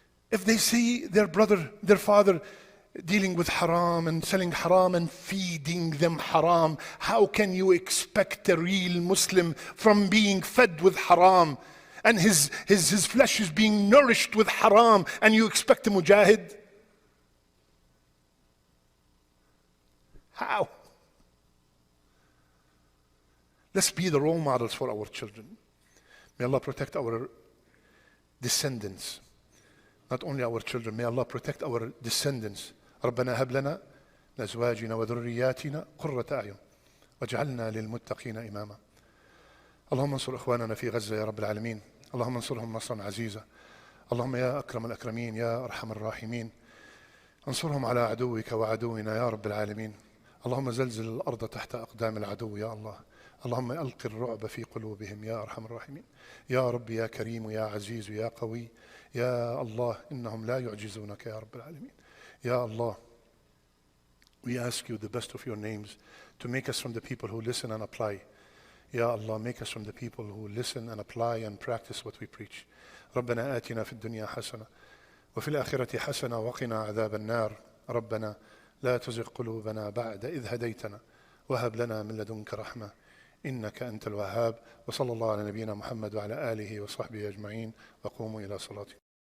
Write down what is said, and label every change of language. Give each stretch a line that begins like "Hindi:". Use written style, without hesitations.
English: If they see their brother, their father dealing with haram and selling haram and feeding them haram, how can you expect a real Muslim from being fed with haram and his flesh is being nourished with haram, and you expect a mujahid? How? Let's be the role models for our children. May Allah protect our descendants. Not only our children, may Allah protect our descendants.
Arabic: ربنا هب لنا من أزواجنا وذرياتنا قرة أعين واجعلنا للمتقين إماما. اللهم انصر إخواننا في غزة يا رب العالمين. اللهم انصرهم نصرا عزيزا. اللهم يا أكرم الأكرمين يا أرحم الراحمين انصرهم على عدوك وعدونا يا رب العالمين. اللهم زلزل الأرض تحت أقدام العدو يا الله. اللهم ألق الرعب في قلوبهم يا أرحم الراحمين. يا رب يا كريم يا عزيز يا قوي يا الله إنهم لا يعجزونك يا رب العالمين.
English: Ya Allah, we ask you the best of your names to make us from the people who listen and apply. Ya Allah, make us from the people who listen and apply and practice what we preach.
Arabic: ربنا آتنا في الدنيا حسنة وفي الآخرة حسنة وقنا عذاب النار. ربنا لا تزغ قلوبنا بعد إذ هديتنا وهب لنا من لدنك رحمة إنك أنت الوهاب. وصلى الله على نبينا محمد وعلى آله وصحبه أجمعين وقوموا إلى صلاتكم.